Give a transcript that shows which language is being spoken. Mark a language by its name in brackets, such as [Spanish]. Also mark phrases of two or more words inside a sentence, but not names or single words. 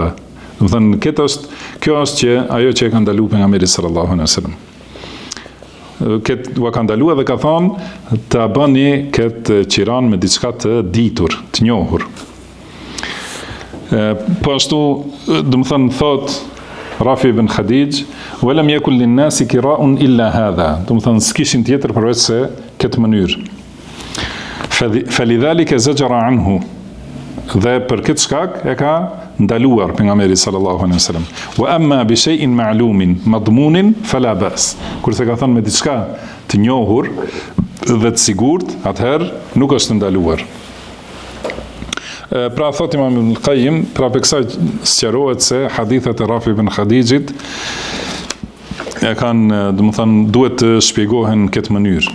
[Albanian] Do të thënë kjo është që ajo që e ka ndaluar pejgamberi [Arabic] صلى الله عليه وسلم. [Albanian] Këtë u ka ndaluar dhe ka thonë ta bëni këtë qiran me diçka të ditur, të njohur. Po ashtu, do të thënë thot Rafi ibn Khadij, [Arabic] "ولم يكن للناس كراء إلا هذا." [Albanian] Do të thënë s'kishin tjetër përveç se këtë mënyrë. [Arabic] فلذلك زجر عنه. [Albanian] Dhe për këtë shkak e ka ndaluar pejgamberi [Arabic] صلى الله عليه وسلم. وأما بشيء معلوم مضمون فلا بأس. [Albanian] Kurse ka thënë me diçka të njohur dhe të sigurt, atëherë nuk është ndaluar. Pra thot Imam Ibn al-Qayyim, pra për kësaj sqarohet se hadithet e Rafi ibn Khadijit e kanë, do të thënë, duhet të shpjegohen në këtë mënyrë.